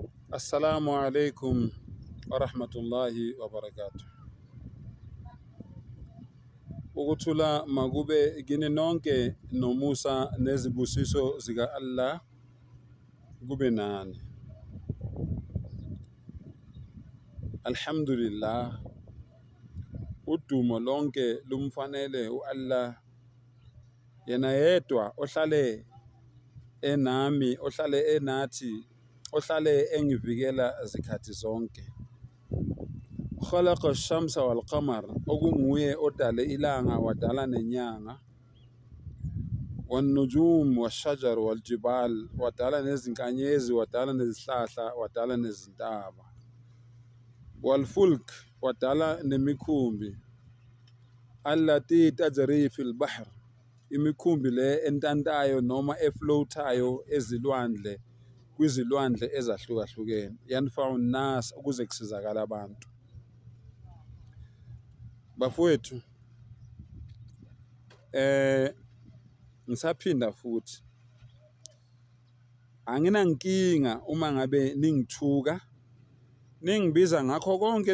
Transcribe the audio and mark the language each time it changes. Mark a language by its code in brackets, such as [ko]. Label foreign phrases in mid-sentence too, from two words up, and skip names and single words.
[ar] السلام عليكم ورحمة الله وبركاته. [zu] Ukuthula makube kini nonke nomusa nezibusiso zika Allah kube nani. [ar] Alhamdulillah. [zu] Udumo lonke lumfanele uAllah. Yena yedwa ohlale enami, ohlale enathi, ohlale engivikela zikhathi zonke. [ar] خلق الشمس والقمر [zu] okunguye odale ilanga wadala nenyanga والنجوم [ar] والشجر والجبال [zu] wadala nezinkanyezi wadala nezihlahla wadala nezintaba والفلك wadala nemikhumbi [ar] التي تجري في البحر [zu] imikhumbi le entantayo noma efloatayo ezilwandle kwizilwandle ezahlukahlukene [ar] ينفع الناس [zu] ukuze kusizakala abantu. Bafowethu, ngisaphinda futhi anginankinga uma ngabe ningithuka ningibiza ngakho konke